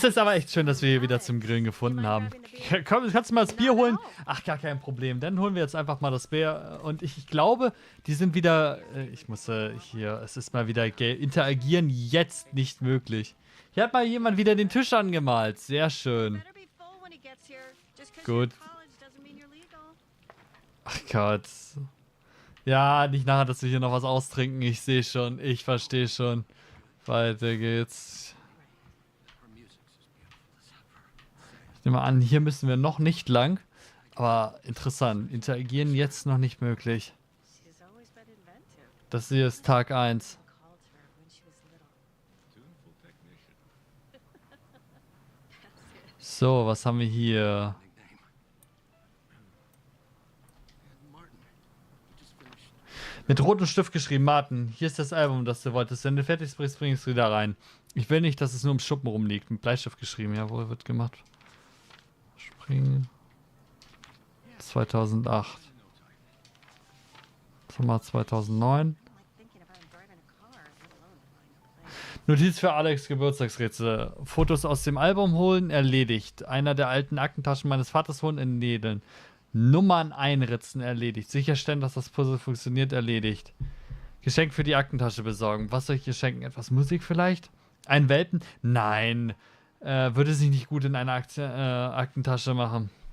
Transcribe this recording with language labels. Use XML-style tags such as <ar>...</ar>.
<de>Es ist aber echt schön, dass wir hier wieder zum Grillen gefunden haben. Komm, kannst du mal das Bier holen? Ach, gar kein Problem. Dann holen wir jetzt einfach mal das Bier. Und ich glaube, die sind wieder... Ich muss hier... Es ist mal wieder... Interagieren jetzt nicht möglich. Hier hat mal jemand wieder den Tisch angemalt. Sehr schön.</de> <en>Better be full when he gets here. Just 'cause</en> <de>Gut.</de> <en>you're in college doesn't mean you're legal.</en> <de>Ach Gott. Ja, nicht nachher, dass wir hier noch was austrinken. Ich sehe schon. Ich verstehe schon. Weiter geht's. Ich nehme an, hier müssen wir noch nicht lang. Aber interessant. Interagieren jetzt noch nicht möglich.</de> <en>She's always been inventive.</en> <de>Das hier ist Tag 1.</de> <en>Called her when she was little. Tuneful technician.</en> <de>So, was haben wir hier?</de> <en>Nickname. And Martin, you just finished.</en> <de>Mit rotem Stift geschrieben, Martin, hier ist das Album, das du wolltest. Wenn du fertig bist, bring es wieder rein. Ich will nicht, dass es nur im Schuppen rumliegt. Mit Bleistift geschrieben, jawohl, wird gemacht. Springen. 2008. Sommer 2009.</de> <en>Like thinking about him driving a car, let alone flying a plane.</en> <de>Notiz für Alex Geburtstagsrätsel. Fotos aus dem Album holen, erledigt. Einer der alten Aktentaschen meines Vaters holen, entnedeln. Nummern einritzen, erledigt. Sicherstellen, dass das Puzzle funktioniert, erledigt. Geschenk für die Aktentasche besorgen. Was soll ich hier schenken? Etwas Musik vielleicht? Ein Welpen? Nein. Würde sich nicht gut in einer Aktentasche machen.</de>